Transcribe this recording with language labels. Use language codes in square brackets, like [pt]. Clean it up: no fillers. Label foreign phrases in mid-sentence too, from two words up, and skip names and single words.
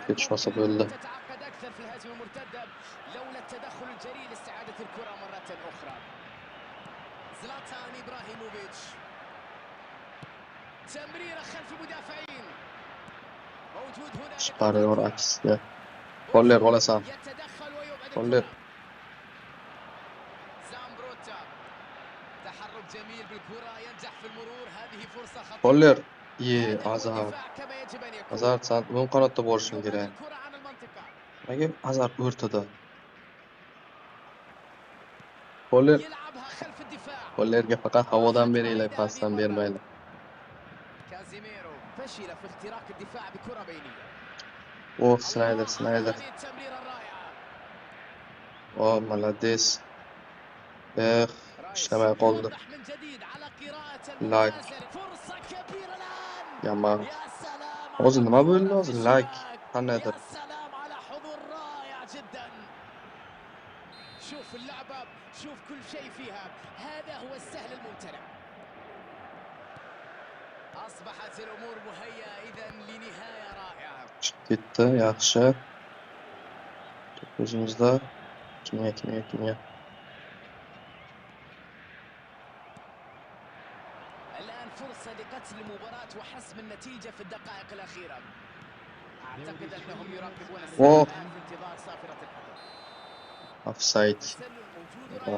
[ar] كان [uz] tushmasa [ar] ممكن [uz] bo'ldi. [ar] الأمور تتعقد أكثر في الهجمة المرتدة لولا التدخل الجريء لاستعادة الكرة مرة أخرى. زلاتان إبراهيموفيتش، تمريرة خلف المدافعين. موجود هنا لقطع [uz] Chiqariyor [ar] الكرة. [uz] aksga. Koller olasan. [ar] يتدخل ويبعد Koller. الكرة. زامبروتا تحرك جميل بالكرة، ينجح في المرور. هذه فرصة خطيرة. Koller. هذا هو Azar. الدفاع كما يجب أن يكون. [uz] Azar sen o'ng qanotda bo'lishing [ar] يبعد [uz] kerak. [ar] الكرة عن المنطقة. [uz] Nimaga Azar o'rtada? Koller. [ar] يلعبها خلف الدفاع. [uz] Kollerga faqat havodan [ar] راحت [uz] beringlar, [ar] بعيدة هذه [uz] pasdan [ar] المرة. [uz] bermanglar. [ar] كازيميرو فشل في اختراق الدفاع بكرة بينية. Oh, الله Snyder. على هذه التمريرة الرائعة. [ru] Oh, молодец. [ar] رايس [uz] ishlamay qoldi. [ar] يوضح من جديد على قراءة Lag. المنتظر. فرصة كبيرة الآن. [uz] Yomon. [ar] يا سلام [uz] Hozir [ar] على [uz] nima bo'ldi? [ar] الكورة في [uz] Hozir lag [ar] الشباك. [uz] qandaydir. [ar] يا سلام على حضور رائع جدا. شوف اللعبة، شوف كل شيء فيها. هذا هو السهل الممتنع. أصبحت الأمور مهيئة إذا لنهاية رائعة. [uz] Chiqib ketdi, yaxshi. To'p o'zimizda. Kimga. [ar] الآن فرصة لقتل المباراة وحسم النتيجة في الدقائق الأخيرة. أعتقد أنهم يراقبون الساعة الآن في انتظار صافرة الحكم. Offside. التسلل موجود ولا